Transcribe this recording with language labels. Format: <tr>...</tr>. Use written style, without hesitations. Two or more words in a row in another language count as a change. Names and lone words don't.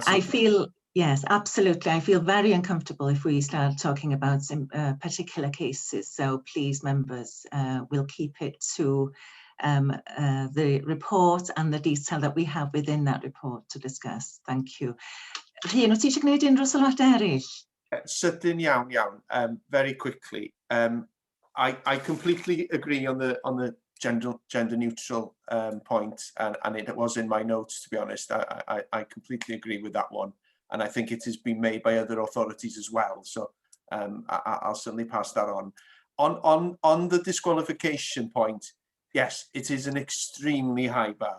<en>I okay. feel, yes, absolutely. I feel very uncomfortable if we start talking about some particular cases. So please, members, we'll keep it to the report and the detail that we have within that report to discuss. Thank you.</en> <cy>Rhian, wyt ti eisiau gwneud unrhyw sylwadau eraill? Sydyn iawn,</cy> <en>very quickly. I completely agree on the gender neutral point, and it was in my notes, to be honest. I completely agree with that one, and I think it has been made by other authorities as well. So I'll certainly pass that on. On the disqualification point, yes, it is an extremely high bar.</en>